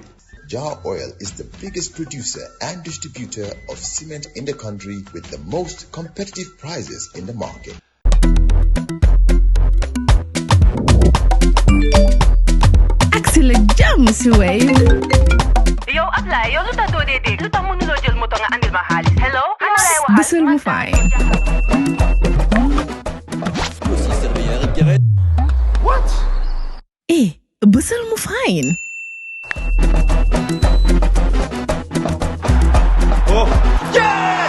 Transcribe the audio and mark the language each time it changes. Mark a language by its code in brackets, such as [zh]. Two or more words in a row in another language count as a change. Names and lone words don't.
[en] Jar Oil is the biggest producer and distributor of cement in the country with the most competitive prices in the market. Excellent jam, Wave. Yo, apply. [wo] Yo, luta do de. Luta mo nulo jël moto nga andil ma xaalis. [en] Hello? [wo] Busol mo fine. [en] What? [wo] Busol mo fine. [en] Oh, yes!